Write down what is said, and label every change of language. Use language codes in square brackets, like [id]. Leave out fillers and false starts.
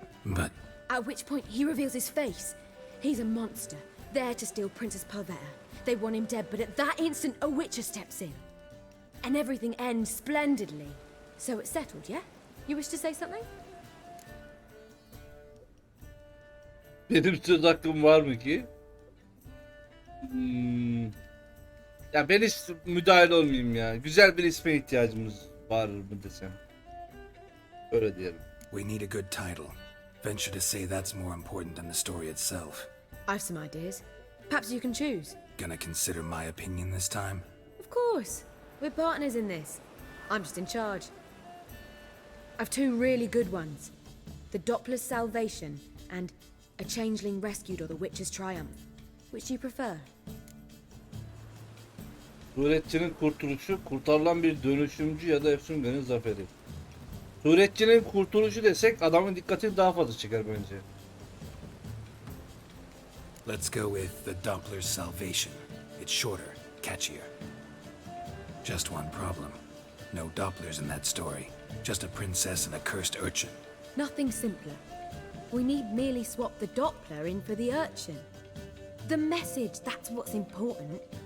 [en] But... At which point he reveals his face. He's a monster, there to steal Princess Pavetta. They want him dead, but at that instant a witcher steps in. And everything ends splendidly. So it's settled, yeah? You wish to say something? [tr] Benim söz hakkım var mı ki? Ya ben hiç müdahil olmayayım ya. Güzel bir isme ihtiyacımız var mı desem. Öyle diyelim. [en] We need a good title. Venture to say that's more important than the story itself. I've some ideas. Perhaps you can choose. Gonna consider my opinion this time? Of course. We're partners in this. I'm just in charge. I've two really good ones. The Doppler's Salvation and A Changeling Rescued or The Witcher's Triumph. Which do you prefer? [tr] Suretçinin kurtuluşu, kurtarılan bir dönüşümcü ya da Efsungan'ın zaferi. Suretçinin kurtuluşu desek adamın dikkatini daha fazla çeker bence. [en] Let's go with the Doppler's Salvation. It's shorter, catchier. Just one problem. No Dopplers in that story. Just a princess and a cursed urchin. Nothing simpler. We need merely swap the Doppler in for the urchin. The message, that's what's important.